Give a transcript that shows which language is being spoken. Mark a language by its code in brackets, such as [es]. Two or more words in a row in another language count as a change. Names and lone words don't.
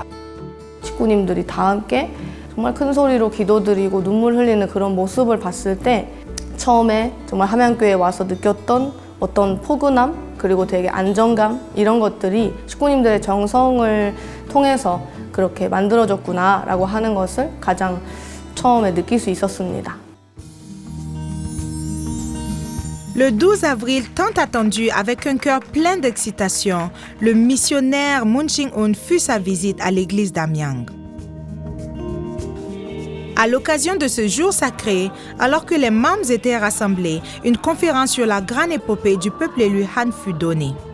[ko] 식구님들이 다 함께 정말 큰 소리로 기도드리고 눈물 흘리는 그런 모습을 봤을 때 처음에 정말 함양교회에 와서 느꼈던 어떤 포근함 그리고 되게 안정감 이런 것들이 식구님들의 정성을 통해서 그렇게 만들어졌구나라고 하는 것을 가장 처음에 느낄 수 있었습니다. [fr] Le 12 avril tant attendu avec un cœur plein d'excitation, le missionnaire Mun Ching-un fut sa visite à l'église d'Amyang. À l'occasion de ce jour sacré, alors que les membres étaient rassemblés, une conférence sur la grande épopée du peuple élu Han fut donnée.